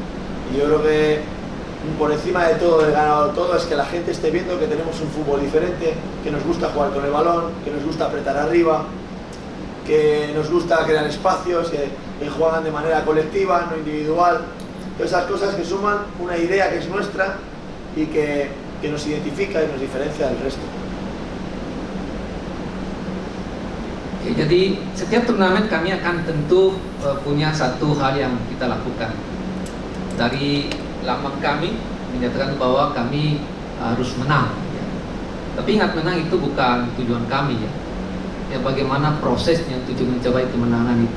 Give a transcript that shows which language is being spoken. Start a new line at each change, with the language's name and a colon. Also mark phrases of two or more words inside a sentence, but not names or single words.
Spanish: Y yo creo que por encima de todo, del ganado todo, es que la gente esté viendo que tenemos un fútbol diferente, que nos gusta jugar con el balón, que nos gusta apretar arriba, que nos gusta crear espacios, que juegan de manera colectiva, no individual. Todas esas cosas que suman una idea que es nuestra y que nos identifica y nos diferencia del resto.
Indonesian: Oke, jadi setiap turnamen kami akan tentu punya satu hal yang kita lakukan. Dari lambang kami menyatakan bahwa kami harus menang ya. Tapi ingat, menang itu bukan tujuan kami ya. Ya, bagaimana prosesnya tujuan mencapai kemenangan itu.